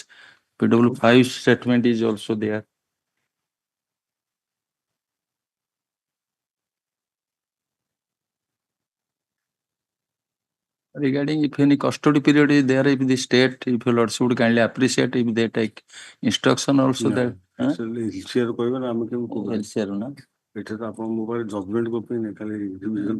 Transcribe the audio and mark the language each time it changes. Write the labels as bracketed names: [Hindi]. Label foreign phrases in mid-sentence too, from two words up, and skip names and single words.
[English] PW5 statement is also there. Regarding if any custody period is there, if the state, if your lordship would kindly appreciate if they take instruction also that. [Odia] LCR କହିବେ ନା ଆମେ କେମିତି କହିବା LCR ନା ଏଠି ତ ଆପଣଙ୍କ ମୋ ପାଖରେ [English] judgment copy [Odia] ନାହିଁ ଖାଲି ରିଭିଜନ